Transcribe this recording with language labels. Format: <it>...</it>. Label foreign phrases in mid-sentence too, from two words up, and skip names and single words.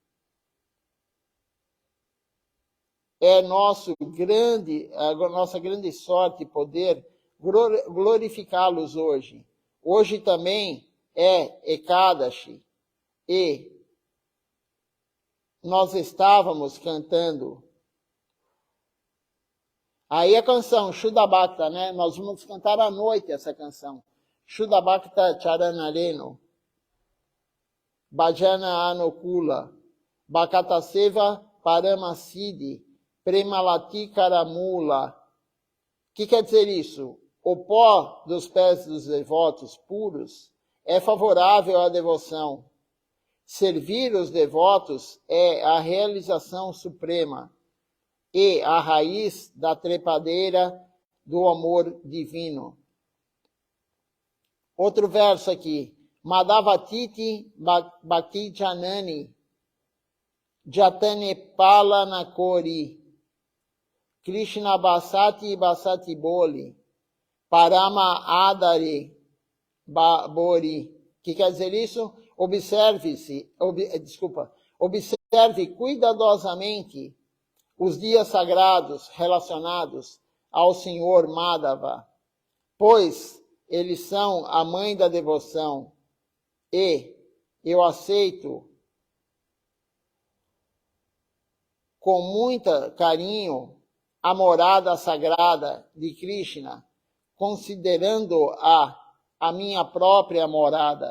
<pt>É a nossa grande sorte poder glorificá-los hoje. Hoje também é Ekadashi. E nós estávamos cantando. Aí a canção Shuddha Bhakta, né? Nós vamos cantar à noite essa canção.</pt> <bn>শুদ্ধ ভকত চরণরেণু. ভজন অনুকূল. ভকত সেবা পরমসিদ্ধি. প্রেমলতিকার মূল.</bn> <pt>O que quer dizer isso? O pó dos pés dos devotos puros é favorável à devoção. Servir os devotos é a realização suprema e a raiz da trepadeira do amor divino. Outro verso aqui.</pt> <bn>মাধবতিথি ভক্তি জননী যতনে পালন করি কৃষ্ণ বসতি বসতি বলি পরম আদরে বরি.</bn> <pt>O que quer dizer isso? Observe cuidadosamente os dias sagrados relacionados ao Senhor Madhava, pois eles são a mãe da devoção, e eu aceito com muito carinho a morada sagrada de Krishna, considerando-a a minha própria morada.</pt>